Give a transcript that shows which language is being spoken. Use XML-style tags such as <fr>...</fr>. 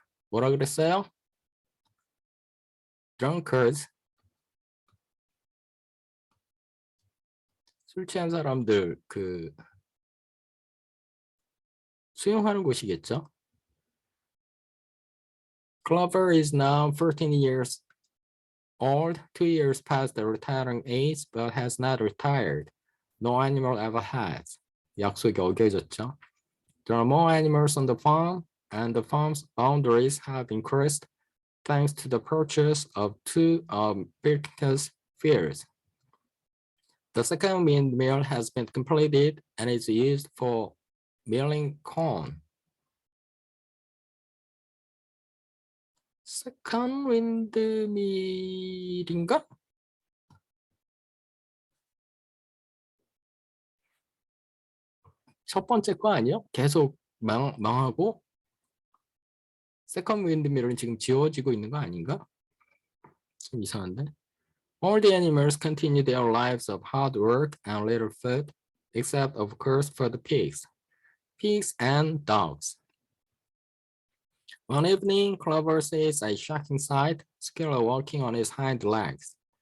<ko>뭐라 그랬어요? Drunkards, 술 취한 사람들 그 수용하는 곳이겠죠?</ko> <en>Clover is now 14 years old, 2 years past the retiring age, but has not retired. No animal ever has.</en> <ko>약속이 어겨졌죠.</ko> <en>There are more animals on the farm, and the farm's boundaries have increased thanks to the purchase of 2 Pilkington's fields. The second windmill has been completed and is used for milling corn.</en> <ko>Second windmill인가? 첫 번째 거 아니요? 계속 망하고 세컨드 윈드밀은 지금 지워지고 있는 거 아닌가? 좀 이상한데?</ko> <en>All the animals continue their lives of hard work and little food, except of course for the pigs and dogs. One evening, Clover sees a shocking sight, Skiller walking on his hind legs.</en>